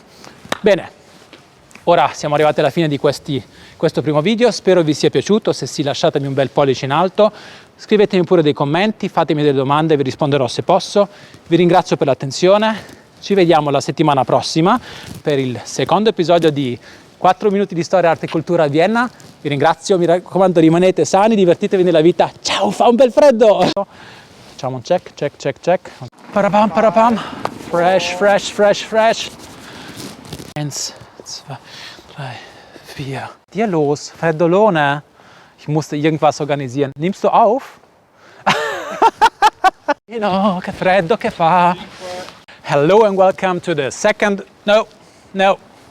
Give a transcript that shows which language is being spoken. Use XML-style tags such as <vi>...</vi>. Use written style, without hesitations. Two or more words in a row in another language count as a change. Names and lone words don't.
<it>Bene, ora siamo arrivati alla fine di questo primo video, spero vi sia piaciuto, se sì lasciatemi un bel pollice in alto, scrivetemi pure dei commenti, fatemi delle domande, vi risponderò se posso. Vi ringrazio per l'attenzione, ci vediamo la settimana prossima per il secondo episodio di 4 minuti di storia, arte e cultura a Vienna. Vi ringrazio, mi raccomando rimanete sani, divertitevi nella vita. Ciao, fa un bel freddo! Facciamo un check. Parapam, parapam. Fresh. 1, 2, 3, 4.</it> <de>Dir los, Freddolone. Ich musste irgendwas organisieren. Nimmst du auf?</de> <it>No, che freddo che fa.</it> <en>Hello and welcome to the second, no,</en>